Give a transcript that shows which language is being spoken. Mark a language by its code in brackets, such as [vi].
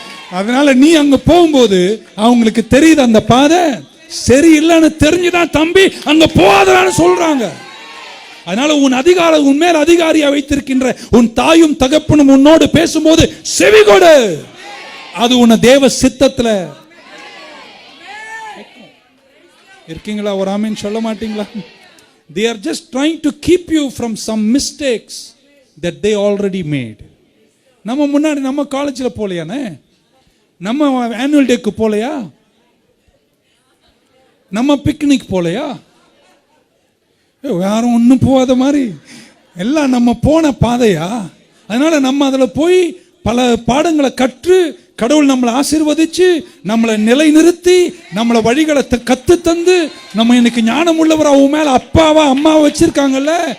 [ta] அதனால நீ அங்க போகும்போது அவங்களுக்கு தெரியுது அந்த பாதை சரியில்லைன்னு தெரிஞ்சுதான் தம்பி அங்க போகாதான்னு சொல்றாங்க. அதனால உன் மேல் அதிகாரியா வைத்திருக்கின்ற உன் தாயும் தகப்பனும் உன்னோடு பேசும்போது செவி கொடு. அது உன்னை தேவ சித்தத்துல இருக்கீங்களா? ஒரு ஆமீன் சொல்ல மாட்டீங்களா? [en] They are just trying to keep you from some mistakes that they already made. [ta] நம்ம முன்னாடி நம்ம காலேஜில் போலையானே, நம்ம ஆனுவல் டேக்கு போலையா, நம்ம பிக்னிக் போலையா, யாரும் ஒன்றும் போகாத மாதிரி எல்லாம் நம்ம போன பாதையா. அதனால நம்ம அதில் போய் பல பாடங்களை கற்று கடவுள் நம்மளை ஆசீர்வதிச்சு நம்மளை நிலைநிறுத்தி நம்மளை வழிகளை கத்து தந்து நம்ம இன்னைக்கு ஞானம் உள்ளவர் அவங்க மேல அப்பாவா அம்மாவை வச்சிருக்காங்கல்ல.